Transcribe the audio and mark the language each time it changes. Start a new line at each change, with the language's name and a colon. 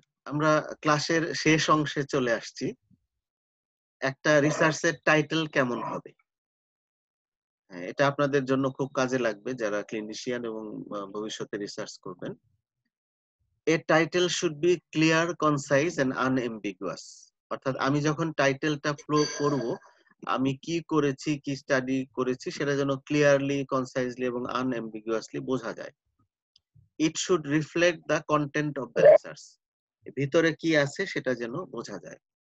Bangla: আমরা ক্লাসের শেষ অংশে চলে আসছি। একটা রিসার্চের টাইটেল কেমন হবে, এটা আপনাদের জন্য খুব কাজে লাগবে যারা ক্লিনিশিয়ান এবং ভবিষ্যতে রিসার্চ করবেন।
English: A title should be clear, concise and unambiguous.
Bangla: অর্থাৎ আমি যখন টাইটেলটা করব, আমি কি করেছি, কি স্টাডি করেছি সেটা যেন ক্লিয়ারলি, কনসাইজলি এবং আনএম্বিগুয়াসলি বোঝা যায়।
English: It should reflect the content of the research.
Bangla: ভিতরে কি আছে সেটা যেন বোঝা যায়।